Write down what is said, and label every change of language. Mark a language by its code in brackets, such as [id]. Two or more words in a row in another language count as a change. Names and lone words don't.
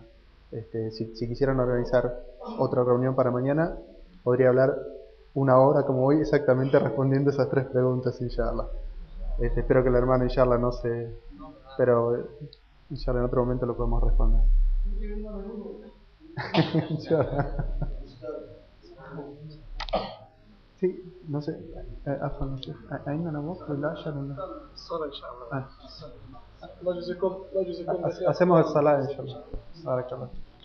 [es] si quisieran organizar otra reunión para mañana, podría hablar una hora como hoy exactamente respondiendo esas tres preguntas, inshallah. Espero que el hermano inshallah no se... pero inshallah en otro momento lo podemos responder. Inshallah. Sí, no sé, عفوا no sé, [ar] عندنا وقت للعشاء ولا؟ الصلاة إن شاء الله. الله يجزيكم [es] hacemos el salah inshallah. Barakallah.